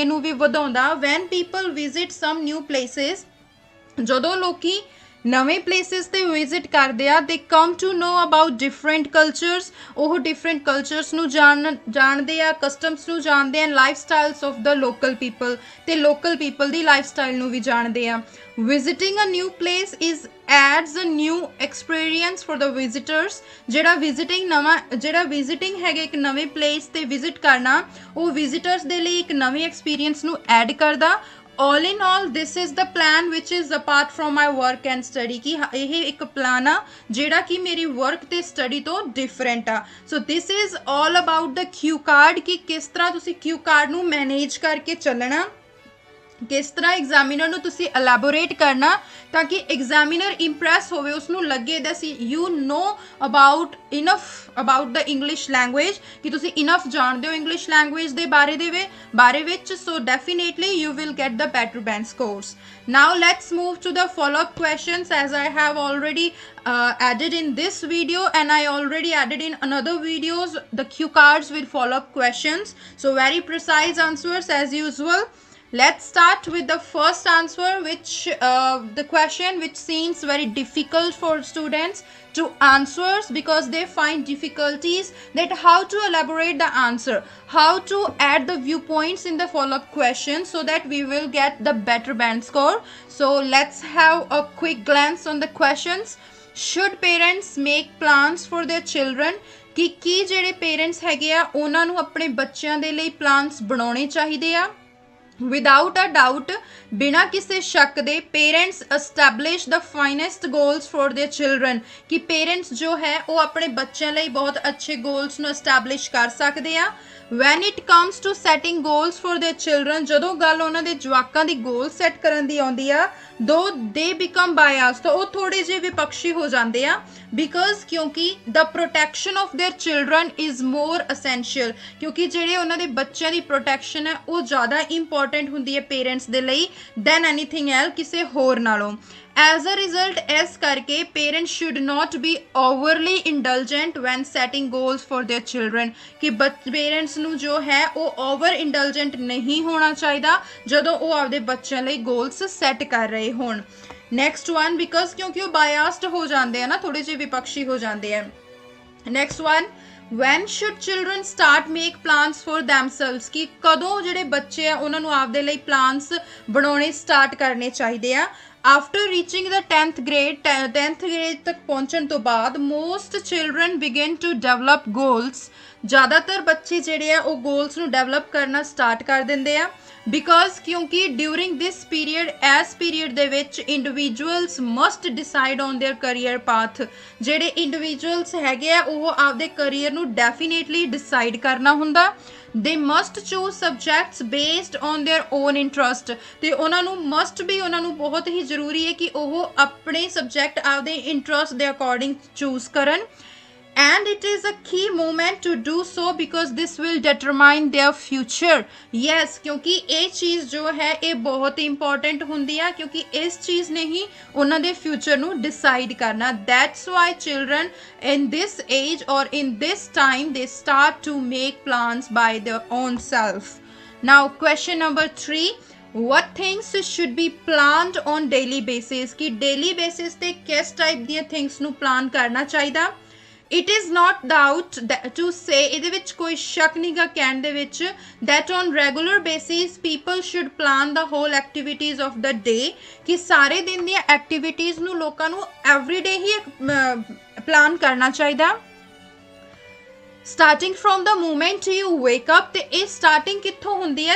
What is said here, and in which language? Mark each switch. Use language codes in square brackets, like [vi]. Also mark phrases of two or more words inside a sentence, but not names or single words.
[pa] ਨੂੰ ਵੀ ਵਧਾਉਂਦਾ [en] when people visit some new places [pa] ਜਦੋਂ ਲੋਕੀ ਨਵੇਂ ਪਲੇਸਿਸ ਤੇ ਵਿਜ਼ਿਟ ਕਰਦੇ ਆ [en] they come to know about different cultures [pa] ਉਹ [en] different cultures [pa] ਨੂੰ ਜਾਣਦੇ ਆ ਕਸਟਮਸ ਨੂੰ ਜਾਣਦੇ ਆ [en] life styles of the local people [pa] ਤੇ [en] local people [pa] ਦੀ [en] life style [pa] ਨੂੰ ਵੀ ਜਾਣਦੇ ਆ [en] visiting a new place is adds a new experience for the visitors [pa] ਜਿਹੜਾ ਵਿਜ਼ਿਟਿੰਗ ਹੈਗਾ ਇੱਕ ਨਵੇਂ ਪਲੇਸ ਤੇ ਵਿਜ਼ਿਟ ਕਰਨਾ ਉਹ ਵਿਜ਼ਿਟਰਸ ਦੇ ਲਈ ਇੱਕ ਨਵੇਂ ਐਕਸਪੀਰੀਅੰਸ ਨੂੰ ਐਡ ਕਰਦਾ [en] all in all this is the plan which is apart from my work and study [pa] ਕਿ ਇਹ ਇੱਕ ਪਲਾਨ ਆ ਜਿਹੜਾ ਕਿ ਮੇਰੀ ਵਰਕ ਤੇ ਸਟੱਡੀ ਤੋਂ ਡਿਫਰੈਂਟ ਆ ਸੋ [en] this is all about the cue card [pa] ਕਿ ਕਿਸ ਤਰ੍ਹਾਂ ਤੁਸੀਂ [en] cue card [pa] ਨੂੰ ਮੈਨੇਜ ਕਰਕੇ ਚੱਲਣਾ ਕਿਸ ਤਰ੍ਹਾਂ ਐਗਜ਼ਾਮੀਨਰ ਨੂੰ ਤੁਸੀਂ ਐਲੈਬੋਰੇਟ ਕਰਨਾ ਤਾਂ ਕਿ ਐਗਜ਼ਾਮੀਨਰ ਇੰਪ੍ਰੈਸ ਹੋਵੇ ਉਸਨੂੰ ਲੱਗੇ [en] that you know about enough about the English language [pa] ਕਿ ਤੁਸੀਂ ਇਨਫ ਜਾਣਦੇ ਹੋ [en] English language [pa] ਦੇ ਬਾਰੇ ਵਿੱਚ [en] so definitely you will get the better band scores. Now let's move to the follow-up questions as I have already added in this video and I already added in another videos the cue cards with follow-up questions so very precise answers as usual. Let's start with the first answer which the question which seems very difficult for students to answer because they find difficulties that how to elaborate the answer how to add the viewpoints in the follow-up question so that we will get the better band score. So let's have a quick glance on the questions. Should parents make plans for their children [pa] ਕਿ ਕੀ ਜਿਹੜੇ ਪੇਰੈਂਟਸ ਹੈਗੇ ਆ ਉਹਨਾਂ ਨੂੰ ਆਪਣੇ ਬੱਚਿਆਂ ਦੇ ਲਈ ਪਲਾਨਸ ਬਣਾਉਣੇ ਚਾਹੀਦੇ ਆ [en] without a doubt [pa] ਬਿਨਾਂ ਕਿਸੇ ਸ਼ੱਕ ਦੇ [en] parents establish the finest goals for their children [pa] ਕਿ ਪੇਰੈਂਟਸ ਜੋ ਹੈ ਉਹ ਆਪਣੇ ਬੱਚਿਆਂ ਲਈ ਬਹੁਤ ਅੱਛੇ ਗੋਲਸ ਨੂੰ ਐਸਟੈਬਲਿਸ਼ ਕਰ ਸਕਦੇ ਆ [en] when it comes to setting goals for their children [pa] ਜਦੋਂ ਗੱਲ ਉਹਨਾਂ ਦੇ ਜਵਾਕਾਂ ਦੀ ਗੋਲ ਸੈੱਟ ਕਰਨ ਦੀ ਆਉਂਦੀ ਆ [en] though they become biased [pa] ਤਾਂ ਉਹ ਥੋੜੇ ਜਿਹੇ ਵਿਪਕਸ਼ੀ ਹੋ ਜਾਂਦੇ ਆ because ਕਿਉਂਕਿ [en] the protection of their children is more essential [pa] ਕਿਉਂਕਿ ਜਿਹੜੇ ਉਹਨਾਂ ਦੇ ਬੱਚਿਆਂ ਦੀ ਪ੍ਰੋਟੈਕਸ਼ਨ ਹੈ ਉਹ ਜ਼ਿਆਦਾ ਇੰਪੋਰਟੈਂਟ ਹੁੰਦੀ ਹੈ ਪੇਰੈਂਟਸ ਦੇ ਲਈ [en] than anything else [pa] ਕਿਸੇ ਹੋਰ ਨਾਲੋਂ [en] as a result [pa] ਇਸ ਕਰਕੇ [en] parents should not be overly indulgent when setting goals for their children ਕਿ [pa] parents ਨੂੰ ਜੋ ਹੈ ਉਹ [en] over indulgent [pa] ਨਹੀਂ ਹੋਣਾ ਚਾਹੀਦਾ ਜਦੋਂ ਉਹ ਆਪਦੇ ਬੱਚਿਆਂ ਲਈ [en] goals set [pa] ਕਰ ਰਹੇ ਹੋਣ [en] next one because [pa] ਕਿਉਂਕਿ ਉਹ biased ਹੋ ਜਾਂਦੇ ਆ ਨਾ ਥੋੜੇ ਜਿਹੇ ਵਿਪਕਸ਼ੀ ਹੋ ਜਾਂਦੇ ਆ [en] next one when should children start make plans for themselves [pa] ਕਿ ਕਦੋਂ ਜਿਹੜੇ ਬੱਚੇ ਆ ਉਹਨਾਂ ਨੂੰ ਆਪਦੇ ਲਈ plans ਬਣਾਉਣੇ ਸਟਾਰਟ ਕਰਨੇ ਚਾਹੀਦੇ ਆ [en] after reaching the 10th grade [pa] ਤੱਕ ਪਹੁੰਚਣ ਤੋਂ ਬਾਅਦ [en] most children begin to develop goals [pa] ਜ਼ਿਆਦਾਤਰ ਬੱਚੇ ਜਿਹੜੇ ਆ ਉਹ goals ਨੂੰ ਡਿਵੈਲਪ ਕਰਨਾ ਸਟਾਰਟ ਕਰ ਦਿੰਦੇ ਆ because ਕਿਉਂਕਿ [en] during this period as period [pa] ਦੇ ਵਿੱਚ [en] individuals must decide on their career path [pa] ਜਿਹੜੇ individuals ਹੈਗੇ ਆ ਉਹ ਆਪਦੇ career ਨੂੰ [en] definitely decide [pa] ਕਰਨਾ ਹੁੰਦਾ [en] they must choose subjects based on their own interest [pa] ਤੇ ਉਹਨਾਂ ਨੂੰ ਉਹਨਾਂ ਨੂੰ ਬਹੁਤ ਹੀ ਜ਼ਰੂਰੀ ਹੈ ਕਿ ਉਹ ਆਪਣੇ ਸਬਜੈਕਟ ਆਪਦੇ ਇੰਟਰਸਟ ਦੇ ਅਕੋਰਡਿੰਗ ਚੂਜ਼ ਕਰਨ [en] and it is a key moment to do so because this will determine their future yes [pa] ਕਿਉਂਕਿ ਇਹ ਚੀਜ਼ ਜੋ ਹੈ ਇਹ ਬਹੁਤ ਇੰਪੋਰਟੈਂਟ ਹੁੰਦੀ ਆ ਕਿਉਂਕਿ ਇਸ ਚੀਜ਼ ਨੇ ਹੀ ਉਹਨਾਂ ਦੇ ਫਿਊਚਰ ਨੂੰ ਡਿਸਾਈਡ ਕਰਨਾ [en] that's why children in this age or in this time they start to make plans by their own self. Now question number 3 what things should be planned on daily basis ਕਿ daily basis [pa] ਤੇ ਕਿਸ ਟਾਈਪ ਦੀਆਂ ਥਿੰਗਸ ਨੂੰ ਪਲਾਨ ਕਰਨਾ ਚਾਹੀਦਾ [en] it is not doubt to say [pa] ਇਹਦੇ ਵਿੱਚ ਕੋਈ ਸ਼ੱਕ ਨਹੀਂਗਾ ਕਹਿਣ ਦੇ ਵਿੱਚ [en] that on regular basis people should plan the whole activities of the day [pa] ਕਿ ਸਾਰੇ ਦਿਨ ਦੀਆਂ ਐਕਟੀਵਿਟੀਜ਼ ਨੂੰ ਲੋਕਾਂ ਨੂੰ [en] every day [pa] ਹੀ ਪਲਾਨ ਕਰਨਾ ਚਾਹੀਦਾ [en] starting from the moment you wake up, [pa] ਤੇ ਇਹ ਸਟਾਰਟਿੰਗ ਕਿੱਥੋਂ ਹੁੰਦੀ ਹੈ?